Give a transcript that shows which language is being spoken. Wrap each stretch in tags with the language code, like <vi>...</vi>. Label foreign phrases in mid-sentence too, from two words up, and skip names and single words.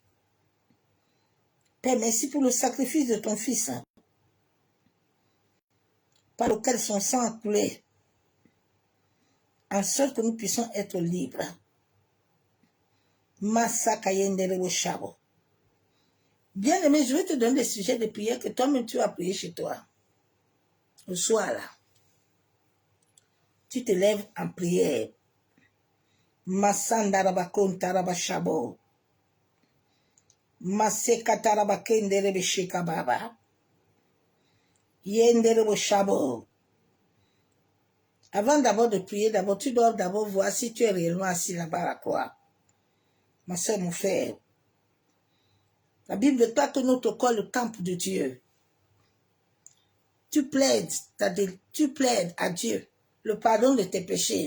<fr>Père, merci pour le sacrifice de ton Fils, hein, par lequel son sang a coulé, en sorte que nous puissions être libres. Bien-aimé, je vais te donner des sujets de prière que toi-même tu as prié chez toi. Le soir, là, tu te lèves en prière. Masandarabakon tarabashabo. Masekatarabakendere shekababa. Yendere shabo. Avant d'abord de prier, d'abord tu dois d'abord voir si tu es réellement assis là-bas à la croix. Ma soeur, mon frère. La Bible déclare que notre corps est le temple de Dieu. Tu plaides à Dieu le pardon de tes péchés.</fr>